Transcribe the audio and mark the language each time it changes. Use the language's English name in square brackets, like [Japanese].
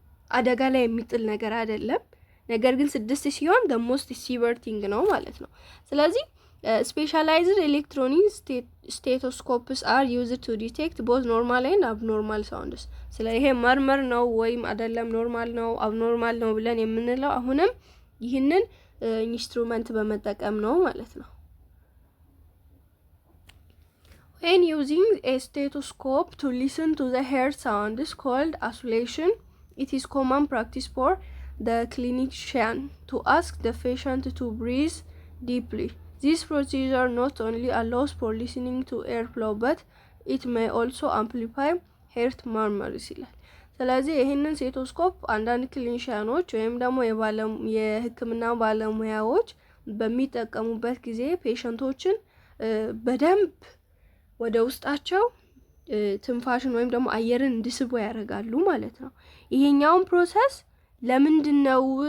[Amharic] አደጋ ላይ የሚጥል ነገር አይደለም። ነገር ግን 6 ሲሆን [English] the most severe thing [Amharic] ነው ማለት ነው። ስለዚህ [English] specialized electronic stethoscopes are used to detect both normal and abnormal sounds። [Amharic] ስለዚህ ይሄ መርመር ነው ወይም አይደለም ኖርማል ነው አብኖርማል ነው ብለን የምንለው አሁንም ይህንን ኢንስትሩመንት በመጠቀም ነው ማለት ነው። [English] When using a stethoscope to listen to the heart sound is called oscillation. It is common practice for the clinician to ask the patient to breathe deeply. This procedure not only allows for listening to airflow but it may also amplify heart murmurs [Amharic] ይላል። ስለዚህ ይሄንን ስቴቶስኮፕ አንዳንድ ክሊኒሻኖች ወይም ደግሞ የሕክምና ባለሙያዎች በሚጠቀሙበት ጊዜ ፔሸንቶችን በደንብ ወደ ውስጣቸው ትንፋሽን ወይም ደግሞ አየርን እንዲስቡ ያደርጋሉ ማለት ነው። ይሄኛውን ፕሮሰስ ለምንድነው